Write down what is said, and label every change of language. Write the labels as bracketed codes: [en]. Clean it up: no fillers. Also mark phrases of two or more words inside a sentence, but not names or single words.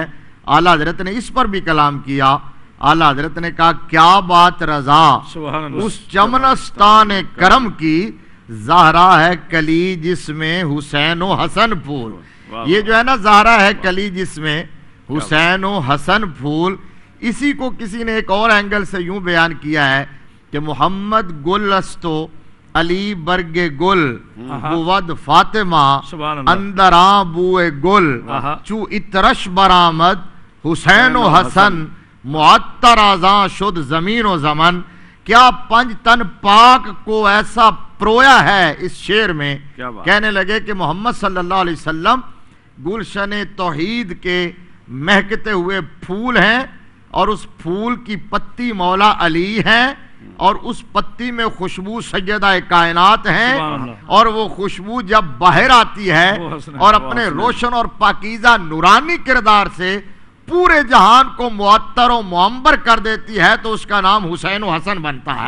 [ur] اعلیٰ حضرت نے اس پر بھی کلام کیا. اعلیٰ حضرت نے کہا کیا بات رضا اس چمنستان کرم کی, زہرا ہے کلی جس میں حسین و حسن پھول. یہ جو ہے نا زہرا ہے کلی جس میں حسین و حسن پھول, اسی کو کسی نے ایک اور اینگل سے یوں بیان کیا ہے کہ [fa] محمد گل استو علی برگ گل بود فاطمہ اندراں بوئے گل چو اترش برآمد حسین و حسن معطر آزاں شد زمین و زمن. [ur] کیا پنج تن پاک کو ایسا پرویا ہے اس شعر میں, کہنے لگے کہ محمد صلی اللہ علیہ وسلم گلشن توحید کے مہکتے ہوئے پھول ہیں, اور اس پھول کی پتی مولا علی ہیں, اور اس پتی میں خوشبو سیدہ کائنات ہیں, اور وہ خوشبو جب باہر آتی ہے اور اپنے روشن اور پاکیزہ نورانی کردار سے پورے جہان کو معطر و معمبر کر دیتی ہے تو اس کا نام حسین و حسن بنتا ہے.